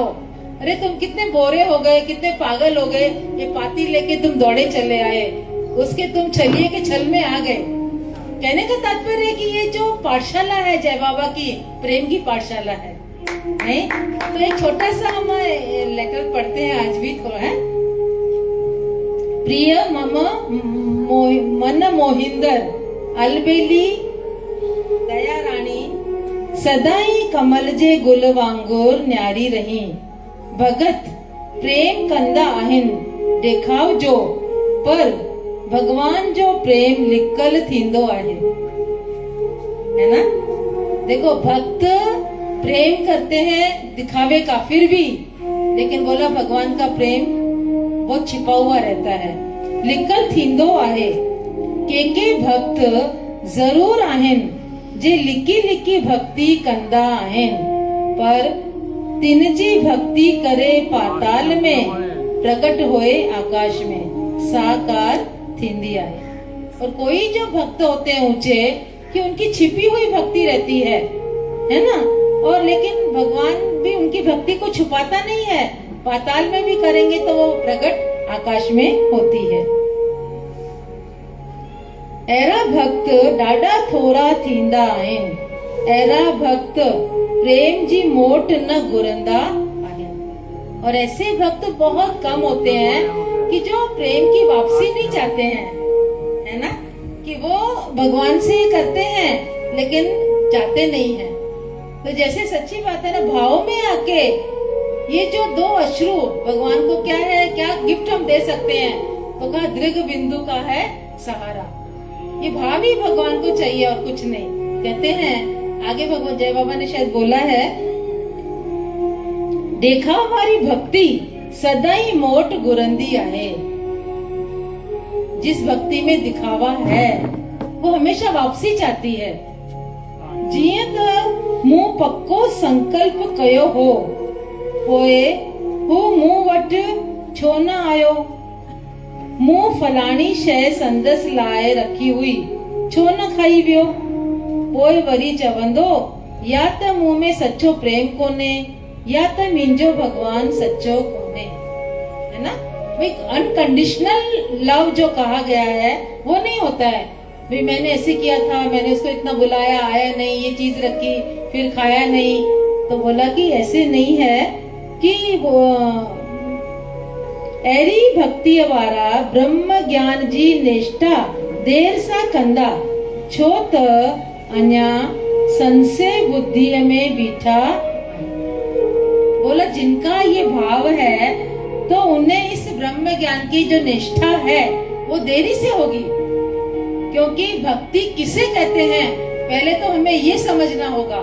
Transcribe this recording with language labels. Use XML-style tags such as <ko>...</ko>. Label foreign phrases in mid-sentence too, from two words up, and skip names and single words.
<hi>अरे तुम कितने बोरे हो गए, कितने पागल हो गए, ये पाती लेके तुम दौड़े चले आए, उसके तुम छलिए के छल में आ गए। कहने का तात्पर्य है कि ये जो पाठशाला है जय बाबा की, प्रेम की पाठशाला है, नहीं? तो एक छोटा सा हम लेटर पढ़ते हैं आज भी थोड़ा, है।</hi> <sd>प्रिय मम मन मोहिंदर, अलबेली दया रानी, सदाई कमल जे गुल वांगुर न्यारी रही, भगत प्रेम कंदा आहिन, देखाव जो पर भगवान जो प्रेम लिकल थींदो आहे,</sd> <hi>है ना। देखो भक्त प्रेम करते हैं दिखावे का, फिर भी लेकिन बोला भगवान का प्रेम बहुत छिपा हुआ रहता है।</hi> <sd>लिकल थींदो आहे, के भक्त जरूर आहिन, जे लिकी लिकी भक्ति कंदा आहिन, पर तिनजी भक्ति करे पाताल में, प्रकट होए आकाश में, साकार थींदी आहे।</sd> <hi>और कोई जो भक्त होते हैं ऊंचे, कि उनकी छिपी हुई भक्ति रहती है ना। और लेकिन भगवान भी उनकी भक्ति को छुपाता नहीं है, पाताल में भी करेंगे तो वो प्रकट आकाश में होती है।</hi> <sd>एरा भक्त डाडा थोरा थींदा आहिनि, एरा भक्त प्रेम जी मोट न घुरंदा आहिनि।</sd> <hi>और ऐसे भक्त बहुत कम होते हैं कि जो प्रेम की वापसी नहीं चाहते हैं, है ना, कि वो भगवान से करते हैं लेकिन चाहते नहीं हैं। तो जैसे सच्ची बात है ना, भाव में आके ये जो 2 अश्रु भगवान को क्या है, क्या गिफ्ट हम दे सकते हैं, तो कहा दृग बिंदु का है सहारा। ये भाव ही भगवान को चाहिए और कुछ नहीं। कहते हैं आगे भगवान जय बाबा ने शायद बोला है, देखा हमारी भक्ति</hi> <sd>सदाई मोट गुरंदी आहे।</sd> <hi>जिस भक्ति में दिखावा है वो हमेशा वापसी चाहती है।</hi> <sd>जिए त मुंह पक्को संकल्प कयो हो, होए हु मुंह वट छो न आयो। मुंह फलाणी शय संदस लाए रखी हुई, छो न खाई वियो। पोइ वरी चवंदो, या त मुंह में सच्चो प्रेम कोने, या त मुंहिंजो भगवान सच्चो कोने।</sd> <hi>है ना, भाई</hi> <en>unconditional love</en> <hi>जो कहा गया है वो नहीं होता है। भाई मैंने ऐसे किया था, मैंने उसको इतना बुलाया, आया नहीं, ये चीज रखी, फिर खाया नहीं, तो बोला कि ऐसे नहीं है कि वो</hi> <sd>एरी भक्ति वारा ब्रह्म ज्ञान जी निष्ठा देर सा कंदा, छो त अन्या संशय बुद्धि में बीठा।</sd> <hi>बोला जिनका ये भाव है तो उन्हें इस ब्रह्म ज्ञान की जो निष्ठा है वो देरी से होगी। क्योंकि भक्ति किसे कहते हैं पहले तो हमें ये समझना होगा।</hi>